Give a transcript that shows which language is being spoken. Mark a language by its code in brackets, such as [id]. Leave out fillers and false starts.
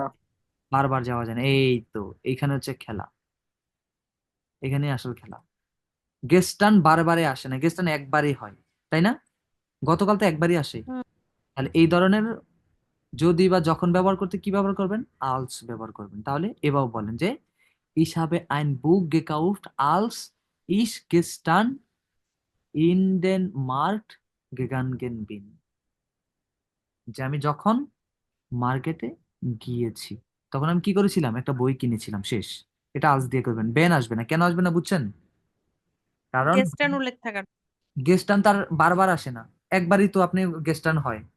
[bn] যায়? বারবার যাওয়া যায় না। এই তো, এইখানে হচ্ছে খেলা, এখানে আসল খেলা। গেস্টান বারবারে আসে না, গেস্টান একবারই হয়, তাই না? গতকাল তো একবারই আসে। হুম, তাহলে এই ধরনের যদি বা যখন ব্যবহার করতে কি ব্যবহার করবেন, আলস ব্যবহার করবেন। তাহলে এভাবে বলেন যে [de] ich habe ein Buch gekauft als ich gestern in den Markt gegangen bin। [bn] যে আমি যখন মার্কেটে গিয়েছি তখন আমি কি করেছিলাম, একটা বই কিনেছিলাম, শেষ। এটা আলস দিয়ে করবেন, বেন আসবে না। কেন আসবে না বুঝছেন? কারণ গেস্টার্ন উল্লেখ থাকার। গেস্টান তার বারবার আসে না, একবারই তো আপনি গেস্টান হয়।